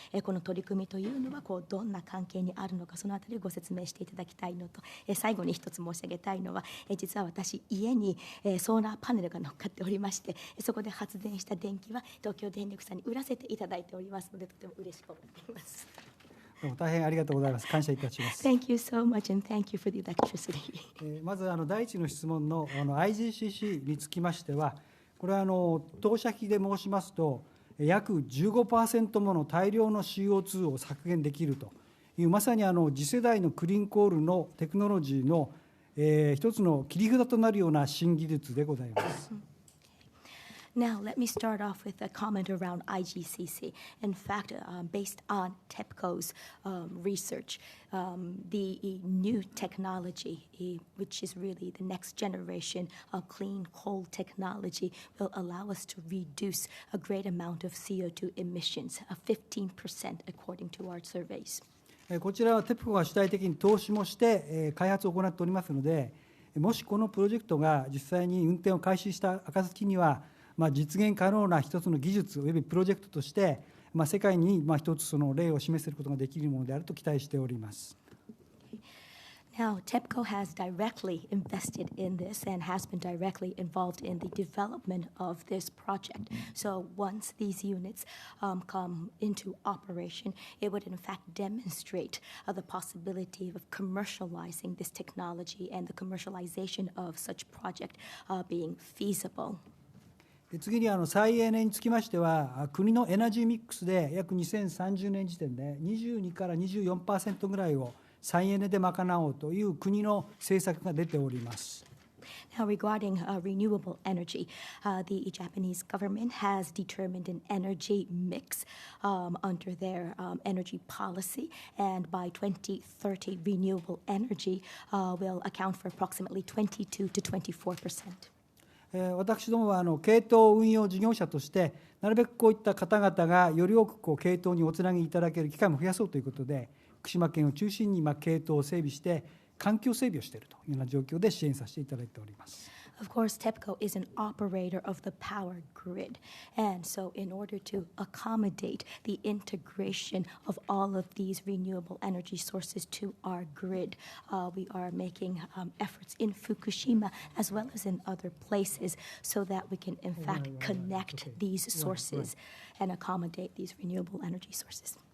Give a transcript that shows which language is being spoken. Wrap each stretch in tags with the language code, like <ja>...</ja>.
<ja>この取り組みというのはどんな関係にあるのか、そのあたりをご説明していただきたいのと、最後に一つ申し上げたいのは、実は私家にソーラーパネルが乗っかっておりまして、そこで発電した電気は東京電力さんに売らせていただいておりますので、とても嬉しく思っています。どうも大変ありがとうございます。感謝いたします。</ja> <en>Thank you so much and thank you for the electricity.</en> <ja>まず第一の質問のIGCC につきましては、これは投射費で申しますと約 15% もの大量の CO2 を削減できるというまさに次世代のクリーンコールのテクノロジーの一つの切り札となるような新技術でございます。</ja> <en>Now, let me start off with a comment around IGCC. In fact, based on TEPCO's research, the new technology, which is really the next generation of clean coal technology, will allow us to reduce a great amount of CO2 emissions, 15% according to our surveys.</en> <ja>こちらは TEPCO が主体的に投資もして開発を行っておりますので、もしこのプロジェクトが実際に運転を開始した暁には、実現可能な一つの技術およびプロジェクトとして、世界に一つその例を示せることができるものであると期待しております。</ja> <en>Now, TEPCO has directly invested in this and has been directly involved in the development of this project. So once these units come into operation, it would in fact demonstrate the possibility of commercializing this technology and the commercialization of such project being feasible.</en> <ja>次に再エネにつきましては、国のエナジーミックスで約2030年時点で22から 24% ぐらいを再エネで賄おうという国の政策が出ております。</ja> <en>Now, regarding renewable energy, the Japanese government has determined an energy mix under their energy policy, and by 2030, renewable energy will account for approximately 22 to 24%.</en> <ja>私どもは系統運用事業者としてなるべくこういった方々がより多く系統におつなぎいただける機会も増やそうということで、福島県を中心に系統を整備して環境整備をしているというような状況で支援させていただいております。</ja> <en>Of course, TEPCO is an operator of the power grid, and so in order to accommodate the integration of all of these renewable energy sources to our grid, we are making efforts in Fukushima as well as in other places so that we can in fact connect these sources and accommodate these renewable energy sources.</en>